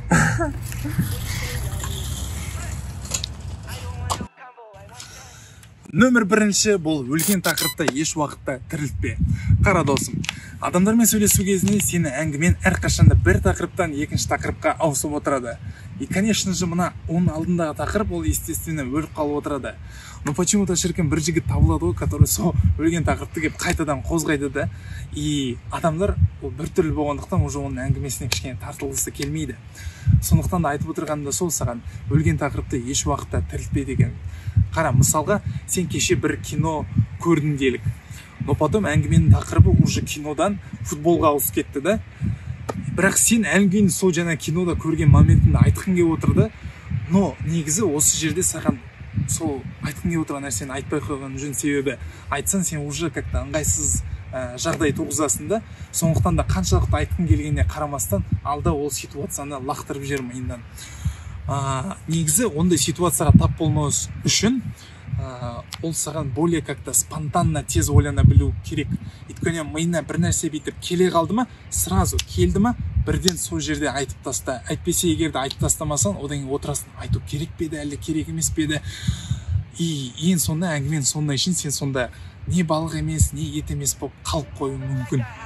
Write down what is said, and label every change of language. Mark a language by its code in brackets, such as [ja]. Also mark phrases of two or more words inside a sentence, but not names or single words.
[kk] Нөмір бірінші бұл өлген тақырыпта еш уақытта тірілтпе. Қара досым, адамдармен сөйлесу кезінде сені әңгімен әрқашанда бір тақырыптан екінші тақырыпқа ауысып отырады. [ru] И, конечно же, [kk] мына оның алдындағы тақырып ол естественно өліп қалып отырады. [ru] Но почему-то [kk] шіркін бір жігіт табылады ғой, который сол өлген тақырыпты кеп қайтадан қозғайды да. И адамдар ол біртүрлі болғандықтан уже оның әңгімесіне кішкене тартылғысы келмейді. Сондықтан да айтып отырғанымда сол саған өлген тақырыпты еш уақытта тірілтпе деген. Қара, мысалға, сен кеше бір кино көрдің делік. Но потом әңгіменің тақырыбы уже кинодан футболға ауысып кетті да. Бірақ сен әңгімені сол жаңа кинода көрген моментінде айтқың келіп отырды. Но негізі осы жерде саған сол айтқың келіп отырған нәрсені айтпай қойған жөн, себебі айтсаң сен [ru] уже как-то [kk] ыңғайсыз жағдай туғызасың да. Сондықтан да қаншалықты айтқың келгеніне қарамастан алда ол ситуацияны лақтырып жібер миыңнан. Негізі ондай ситуацияға тап болмау үшін ол саған [ru] более как-то спонтанно [kk] тез ойлана білу керек. Өйткені миына бір нәрсе бүйтіп келе қалды ма, сразу келді ма, бірден сол жерде айтып таста. Әйтпесе егер де айтып тастамасаң, одан кейін отырасың, айту керек пе еді, әлі керек емес пе еді. И ең сонда әңгімен сондай үшін сен сонда не балық емес, не ет емес болып қалып қою мүмкін.